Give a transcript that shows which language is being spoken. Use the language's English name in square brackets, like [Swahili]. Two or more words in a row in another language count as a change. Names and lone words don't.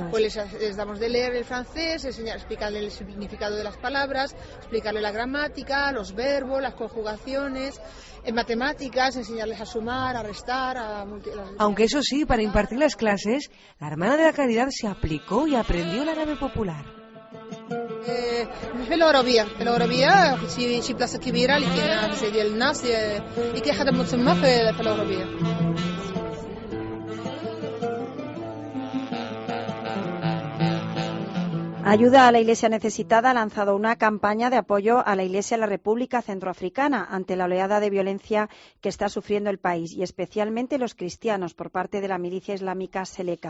[Spanish] Pues les damos de leer el francés, explicarle el significado de las palabras, explicarle la gramática, los verbos, las conjugaciones. En matemáticas, enseñarles a sumar, a restar, Aunque eso sí, para impartir las clases, la Hermana de la Caridad se aplicó y aprendió el árabe popular. [Arabic] في العربية شي بلاصة كبيرة اللي كاين بزاف ديال الناس اللي كيخدموا تما في العربية. [Spanish] Ayuda a la Iglesia Necesitada ha lanzado una campaña de apoyo a la Iglesia de la República Centroafricana ante la oleada de violencia que está sufriendo el país, y especialmente los cristianos, por parte de la milicia islámica Seleka.